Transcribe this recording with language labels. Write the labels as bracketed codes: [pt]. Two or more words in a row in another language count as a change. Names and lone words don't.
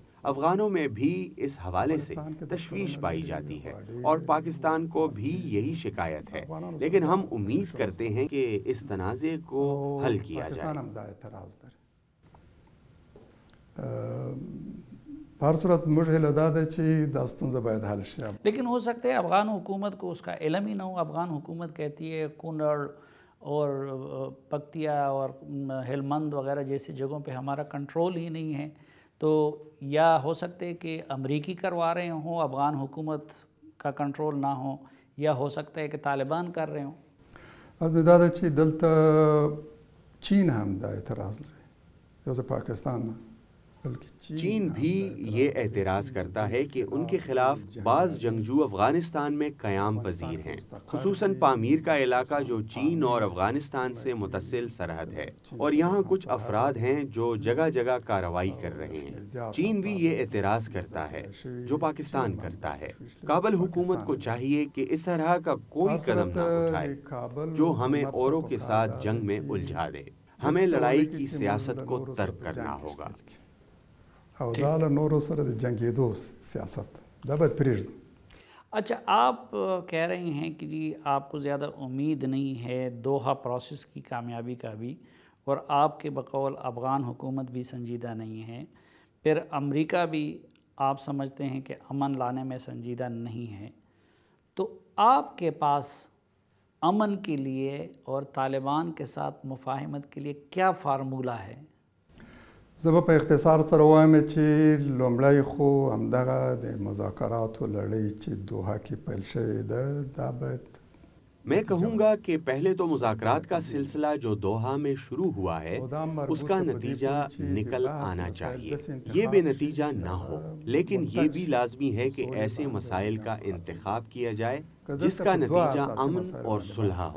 [ur] افغانوں میں بھی اس حوالے سے تشویش پائی جاتی ہے اور پاکستان کو بھی یہی شکایت ہے، لیکن ہم امید کرتے ہیں کہ اس تنازع کو حل کیا جائے۔ ہر صورت [ps] موږ هیله دا ده چې دا ستونزه باید حل شي. [ur] لیکن ہو سکتا ہے افغان حکومت کو اس کا علم ہی نہ ہو۔ افغان حکومت کہتی ہے کنڑ اور پکتیا اور ہلمند وغیرہ جیسی جگہوں پہ ہمارا کنٹرول ہی نہیں ہے، تو یا ہو سکتے ہے کہ امریکی کروا رہے ہوں، افغان حکومت کا کنٹرول نہ ہو، یا ہو سکتا ہے کہ طالبان کر رہے ہوں۔ [ps] از دا ده چې دلته چین هم دا اعتراض لري، یو پاکستان نه. [ur] چین بھی یہ اعتراض کرتا ہے کہ ان کے خلاف بعض جنگجو افغانستان میں قیام پذیر ہیں، خصوصاً پامیر کا علاقہ جو چین اور افغانستان سے متصل سرحد ہے، اور یہاں کچھ افراد ہیں جو جگہ جگہ کارروائی کر رہے ہیں۔ چین بھی یہ اعتراض کرتا ہے جو پاکستان کرتا ہے۔ کابل حکومت کو چاہیے کہ اس طرح کا کوئی قدم نہ اٹھائے جو ہمیں اوروں کے ساتھ جنگ میں الجھا دے۔ ہمیں لڑائی کی سیاست کو ترک کرنا ہوگا۔ [ps] او دا له نورو سره د جنګېدو سیاست دا باید پرېږدو۔ [ur] اچھا، آپ کہہ رہے ہیں کہ جی آپ کو زیادہ امید نہیں ہے دوحہ پروسیس کی کامیابی کا بھی، اور آپ کے بقول افغان حکومت بھی سنجیدہ نہیں ہے، پھر امریکہ بھی آپ سمجھتے ہیں کہ امن لانے میں سنجیدہ نہیں ہے، تو آپ کے پاس امن کے لیے اور طالبان کے ساتھ مفاہمت کے لیے کیا فارمولا ہے؟ [ps] زه په اختصار سره وایم چې لومړی خو همدغه د مذاکراتو لړۍ چې دوحه کې پیل شوې ده دا باید [ur] میں کہوں گا کہ پہلے تو مذاکرات کا سلسلہ جو دوحہ میں شروع ہوا ہے اس کا نتیجہ نکل آنا چاہیے. یہ بے نتیجہ نہ ہو، لیکن یہ بھی لازمی ہے کہ ایسے مسائل کا انتخاب کیا جائے جس کا نتیجہ امن اور صلح ہو.